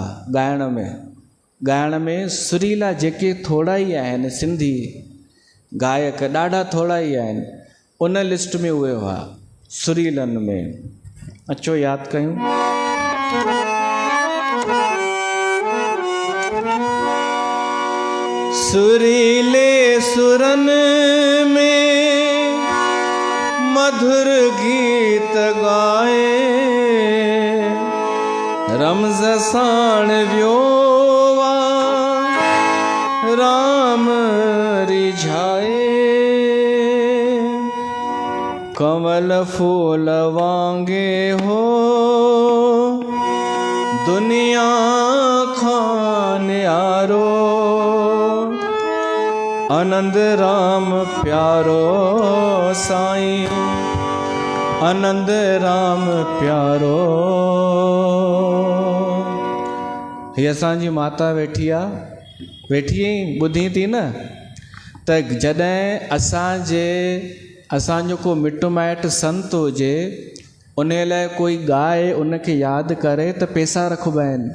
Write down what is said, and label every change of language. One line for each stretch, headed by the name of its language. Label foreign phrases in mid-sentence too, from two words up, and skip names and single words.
Sindhi: ॻाइण में सुरीला जेके थोरा ई आहिनि, सिंधी गायक ॾाढा थोरा ई आहिनि, उन लिस्ट में उहे हुआ, सुरीलनि में। अचो यादि कयूं। सुरीले सुरन में मधुर गीत गाए, रमज़ साण व्योवा राम रिझाए। कमल फूल वांगे हो दुनिया खान यारो, आनंद राम प्यारो साईं, आनंद राम प्यारो। हीअ असांजी माता वेठी आहे, वेठी ॿुधी थी न, त जॾहिं असांजो को मिटु माइटु संत हुजे, उन लाइ कोई ॻाए, उनखे यादि करे त पैसा रखिबा आहिनि।